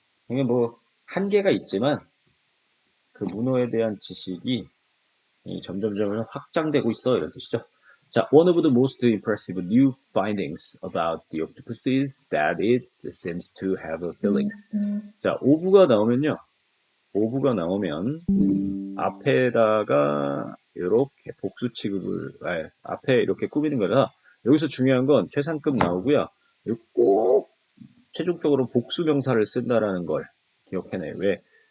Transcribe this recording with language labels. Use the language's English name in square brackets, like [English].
[Korean] 이게 뭐 한계가 있지만 그 문어에 대한 지식이 점점점 확장되고 있어 이런 뜻이죠. [English] 자, one of the most impressive new findings about the octopus is that it seems to have feelings. [Korean] 자, 오브가 나오면요. 오브가 나오면 앞에다가 이렇게 복수 취급을 앞에 이렇게 꾸미는 거라 여기서 중요한 건 최상급 나오고요. 꼭 최종적으로 복수 명사를 쓴다라는 걸 기억해내요. 왜?